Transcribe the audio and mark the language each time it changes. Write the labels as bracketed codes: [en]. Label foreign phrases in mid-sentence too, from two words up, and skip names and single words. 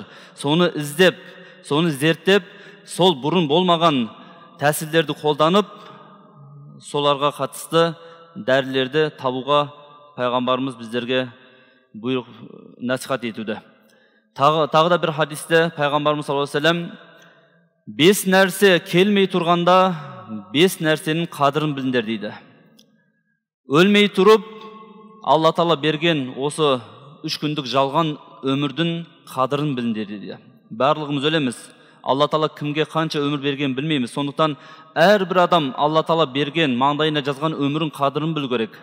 [kk] Соны іздеп, соны зерттеп, сол бұрын болмаған тәсілдерді қолданып, соларға қатысты дәрілерді табуға пайғамбарымыз біздерге бұйрық насихат етуді. Тағы да бір хадисте пайғамбарымыз [ar] صلى الله عليه وسلم, [kk] 5 нәрсе келмей тұрғанда 5 нәрсенің қадірін біліңдер дейді. Өлмей тұрып, Алла Тағала берген осы 3 күндік жалған өмірдің қадірін біліңдер дейді. Барлығымыз өлеміз. Алла Тағала кімге қанша өмір берген білмейміз. Сондықтан әрбір адам Алла Тағала берген, маңдайына жазған өмірін қадірін білу керек.